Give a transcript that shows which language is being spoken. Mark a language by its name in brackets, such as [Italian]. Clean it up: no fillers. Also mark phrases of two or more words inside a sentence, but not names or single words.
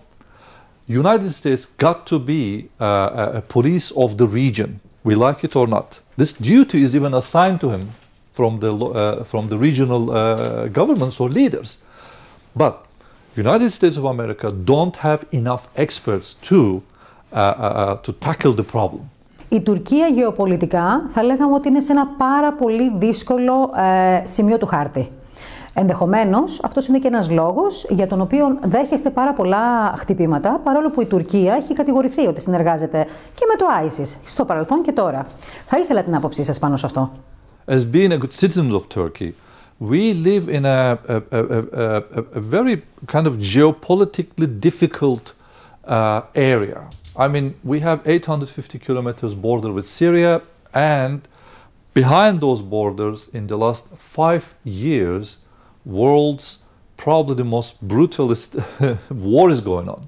[English] United States got to be a police of the region, we like it or not. This duty is even assigned to him from the regional governments or leaders. But United States of America don't have enough experts to tackle the problem. [Greek] Η Τουρκία γεωπολιτικά θα λέγαμε ότι είναι σε ένα πάρα πολύ δύσκολο σημείο του χάρτη. Ενδεχομένως, αυτός είναι και ένας λόγος για τον οποίο δέχεστε πάρα πολλά χτυπήματα, παρόλο που η Τουρκία έχει κατηγορηθεί ότι συνεργάζεται και με το ISIS, στο παρελθόν και τώρα. Θα ήθελα την άποψή σας πάνω σε αυτό. [English] As being a good citizen of Turkey, we live in a very kind of geopolitically difficult area. I mean, we have 850 kilometers border with Syria, and behind those borders, in the last 5 years, world's probably the most brutalist war is going on.